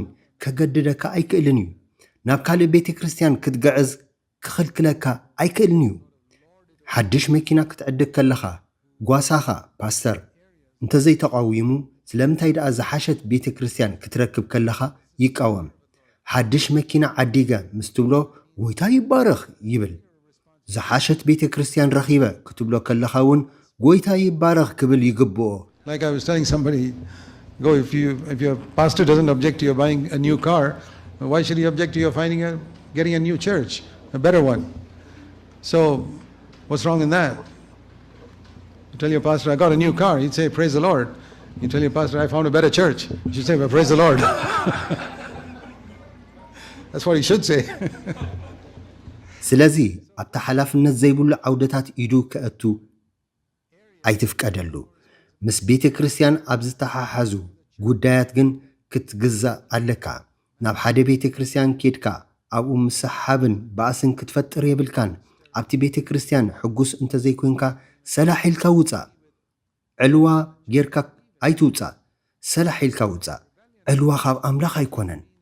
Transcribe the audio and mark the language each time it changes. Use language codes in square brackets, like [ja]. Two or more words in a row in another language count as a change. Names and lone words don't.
[ti] ከገድደካ ኣይክእልን እዩ። ናብ ካልእ ቤተ ክርስቲያን ክትገዕዝ ክኽልክለካ ኣይክእልን እዩ። ሓድሽ መኪና ክትዕድግ ከለኻ ጓሳኻ ፓስተር እንተዘይተቃዊሙ ስለምንታይ ደኣ ዝሓሸት ቤተ ክርስቲያን ክትረክብ ከለኻ ይቃወም። ሓድሽ መኪና ዓዲገ ምስ ትብሎ ጎይታ ይባረኽ ይብል። ዝሓሸት ቤተ ክርስቲያን ረኺበ ክትብሎ ከለኻ እውን ጎይታ ይባረኽ ክብል ይግብኦ። [en] Like I was telling somebody, if your pastor doesn't object to you buying a new car, why should he object to you getting a new church, a better one? So, what's wrong in that? You tell your pastor, I got a new car. He'd say, praise the Lord. You tell your pastor, I found a better church. You should say, well, praise the Lord. That's what he should say. [ti] ስለዚ ኣብታ ሓላፍነት ዘይብሉ ዓውደታት ኢዱ ከእቱ ኣይትፍቀደሉ። ምስ ቤተ ክርስቲያን ኣብ ዝተሓሓዙ ጉዳያት ግን ክትግዛእ ኣለካ። ናብ ሓደ ቤተ ክርስቲያን ኬድካ ኣብኡ ምስሓብን ባእስን ክትፈጥር የብልካን። ኣብቲ ቤተ ክርስቲያን ሕጉስ እንተዘይኮንካ ሰላሕ ኢልካ ውፃእ። ዕልዋ ጌርካ ኣይትውፃእ፣ ሰላሕ ኢልካ ውፃእ። ዕልዋ ካብ ኣምላኽ ኣይኮነን።